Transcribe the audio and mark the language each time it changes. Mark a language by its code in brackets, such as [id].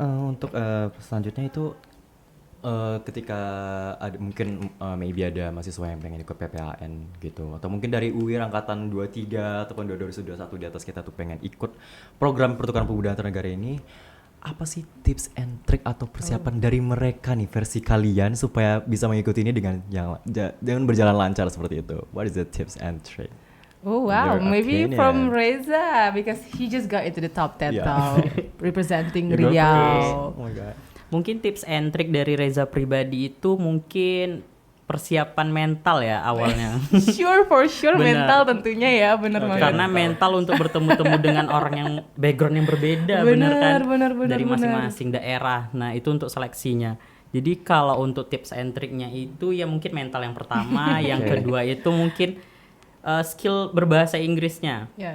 [id] Untuk selanjutnya itu ketika ada mungkin maybe ada mahasiswa yang pengen ikut PPAN gitu atau mungkin dari UIR angkatan 23 ataupun 2021 di atas kita tuh pengen ikut program pertukaran pemuda antar negara ini, apa sih tips and trick atau persiapan dari mereka nih versi kalian supaya bisa mengikuti ini dengan berjalan lancar seperti itu? [en] What is the tips and trick? Oh wow, maybe from Reza because he just got into the top 10 representing Riau. Oh my god. [id] Mungkin tips and trick dari Reza pribadi itu mungkin persiapan mental ya awalnya. For sure mental tentunya ya, benar banget. Karena mental untuk bertemu-temu dengan orang yang background yang berbeda, benar kan? Dari masing-masing daerah. Nah, itu untuk seleksinya. Jadi kalau untuk tips and tricknya itu ya mungkin mental yang pertama, yang kedua itu mungkin skill berbahasa Inggrisnya.